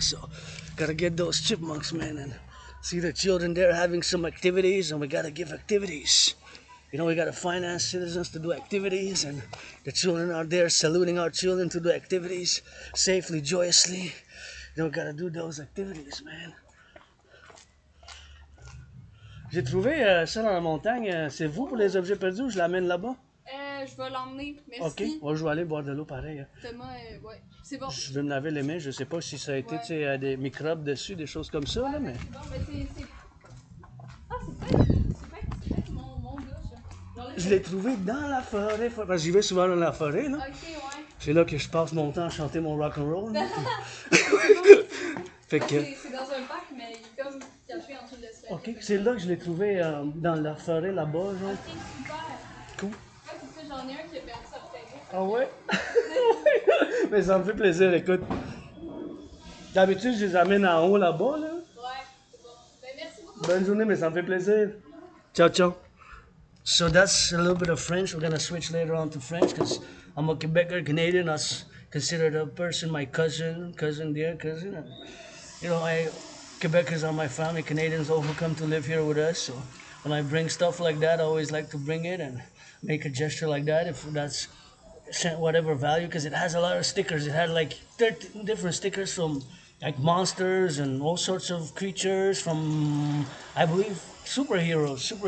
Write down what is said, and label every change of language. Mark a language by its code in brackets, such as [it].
[en] So gotta get those chipmunks, man, and see the children there having some activities, and we gotta give activities. You know, we gotta finance citizens to do activities, and the children are there saluting our children to do activities safely, joyously. You know, gotta do those activities, man. [fr] J'ai trouvé ça dans la montagne. C'est vous pour les objets perdus ou je l'amène là-bas? Je vais l'emmener, merci. Ok, ouais, je vais aller boire de l'eau pareil. Thomas, ouais, c'est bon. Je vais me laver les mains. Je sais pas si ça a été des microbes dessus, des choses comme ça, là, mais. C'est bon, mais c'est. Ah, c'est peut-être mon gars, ça. Je l'ai trouvé dans la forêt, parce que j'y vais souvent dans la forêt, là. Ok, ouais. C'est là que je passe mon temps à chanter mon rock-and-roll. Fait que... C'est dans un parc, mais il est comme caché en dessous de l'escalier. Ok, c'est là que je l'ai trouvé dans la forêt là-bas, genre. Ok, super. Cool. Ouais, c'est ça, j'en ai un qui a perdu sa bouteille. Ah ouais? Mais ça me fait plaisir, écoute. D'habitude, je les amène en haut là-bas, là. Ouais, c'est bon. Ben, merci beaucoup. Bonne journée, mais ça me fait plaisir. Ciao, ciao. [en] So that's a little bit of French. We're gonna switch later on to French because I'm a Quebecer, Canadian. I consider the person my cousin, dear cousin. And, you know, Quebecers are my family, Canadians all who come to live here with us. So when I bring stuff like that, I always like to bring it and make a gesture like that if that's whatever value, because it has a lot of stickers. It had like 13 different stickers from like monsters and all sorts of creatures from, I believe, superheroes.